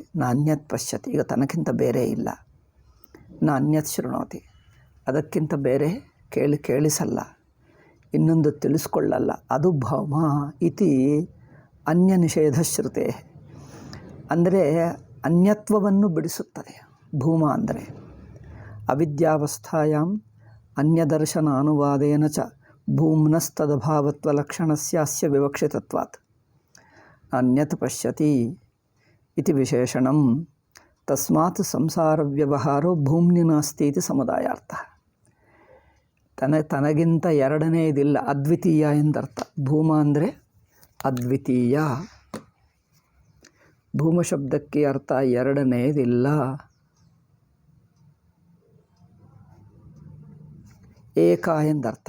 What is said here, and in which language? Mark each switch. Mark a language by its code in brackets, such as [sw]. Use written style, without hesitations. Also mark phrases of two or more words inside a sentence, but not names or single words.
[sa] ನ ಅನ್ಯತ್ ಪಶ್ಯತಿ, [kn] ಈಗ ತನಕ್ಕಿಂತ ಬೇರೆ ಇಲ್ಲ. [sa] ನ ಅನ್ಯತ್ ಶೃಣೋತಿ, [kn] ಅದಕ್ಕಿಂತ ಬೇರೆ ಕೇಳಿಸಲ್ಲ, ಇನ್ನೊಂದು ತಿಳಿಸ್ಕೊಳ್ಳಲ್ಲ. [sa] ಅದು ಭೌಮ ಇತಿ ಅನ್ಯ ನಿಷೇಧ ಶ್ರುತೆ. [kn] ಅಂದರೆ ಅನ್ಯತ್ವವನ್ನು ಬಿಡಿಸುತ್ತದೆ ಭೂಮ ಅಂದರೆ. [sa] ಅವಿದ್ಯಾವಸ್ಥಾಯಾಂ ಅನ್ಯದರ್ಶನ ಅನುವಾದೇನ ಚ ಭೂಮ್ನಸ್ತದಭಾವತ್ವಲಕ್ಷಣಸ್ಯಾಸ್ಯ ವಿವಕ್ಷಿತತ್ವಾತ್ ಅನ್ಯತ್ ಪಶ್ಯತಿ ಇತಿ ವಿಶೇಷಣಂ. ತಸ್ಮಾತ್ ಸಂಸಾರ ವ್ಯವಹಾರೋ ಭೂಮ್ನಿ ನಾಸ್ತಿ ಇತಿ ಸಮುದಾಯಾರ್ಥ. [kn] ತನಗಿಂತ ಎರಡನೆಯದಿಲ್ಲ, ಅದ್ವಿತೀಯ ಎಂದರ್ಥ. ಭೂಮ ಅಂದರೆ ಅದ್ವಿತೀಯ. ಭೂಮ ಶಬ್ದಕ್ಕೆ ಅರ್ಥ ಎರಡನೆಯದಿಲ್ಲ. ಏಕ ಎಂದರ್ಥ.